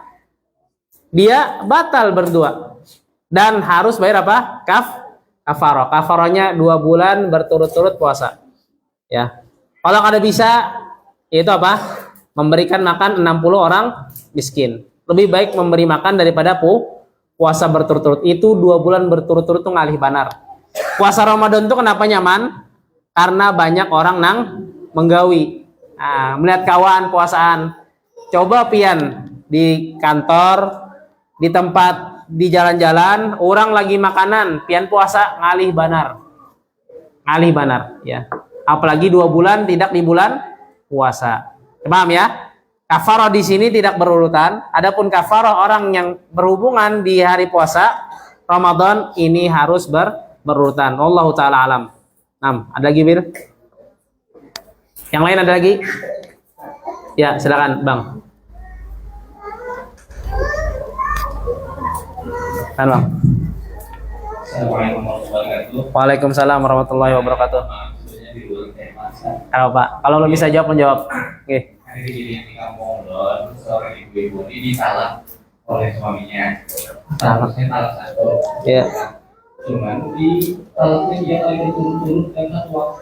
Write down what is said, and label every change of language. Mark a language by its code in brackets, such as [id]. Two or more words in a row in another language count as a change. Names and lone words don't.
[id] Dia batal berdua dan harus bayar apa? Kafarah. Kafarahnya 2 bulan berturut-turut puasa. Ya. Kalau kada bisa, itu apa? Memberikan makan 60 orang miskin. Lebih baik memberi makan daripada puasa berturut-turut. [bjn] Itu 2 bulan berturut-turut tuh ngalih banar. Puasa Ramadan tuh kenapa nyaman? Karena banyak orang nang menggawi. Nah, melihat kawan puasaan. Coba pian di kantor, di tempat, di jalan-jalan, orang lagi makanan, pian puasa ngalih banar. Ngalih banar ya. [id] Apalagi 2 bulan tidak di bulan puasa. Paham ya? Kafarah di sini tidak berurutan. Adapun kafarah orang yang berhubungan di hari puasa Ramadan ini harus berurutan. [ar] والله تعالى أعلم. [id] Ada lagi, Bir? Yang lain ada lagi? Ya, silakan, Bang. Kan, Bang. [ar] السلام عليكم ورحمة الله وبركاته. وعليكم السلام ورحمة الله وبركاته. [id] Kalau Pak, kalau lo bisa jawab menjawab. Oke. Hari ini yang di kampung Don, seorang ibu-ibu ini ditalak oleh suaminya. Statusnya talak 1. Iya. Cuman di talaknya dia kali berturut-turut dengan waktu.